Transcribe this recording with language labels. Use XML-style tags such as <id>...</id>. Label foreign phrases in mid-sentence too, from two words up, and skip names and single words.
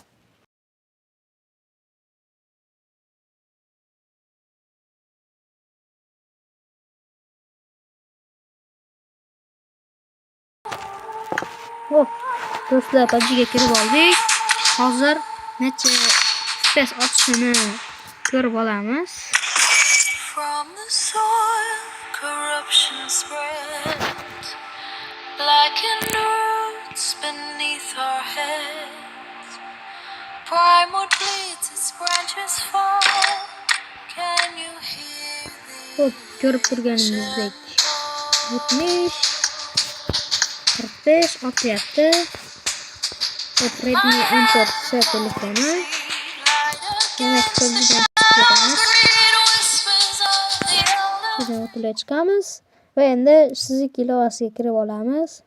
<uz>Hop, do'stlar, PUBG ga kirib oldik. Hozir necha FPS ochishini ko'rib olamiz.</uz> <en>From the soil, corruption spread, blackened roots beneath our heads. Primal bleeds, its branches fall. Can you hear</en> <uz>Hop, ko'rib turganingizdek 70, 45 otyapti. Hop, Redmi 14C telefoni. Demak, Shunday chiqamiz va endi Shizuku ilovasiga kirib olamiz.</uz>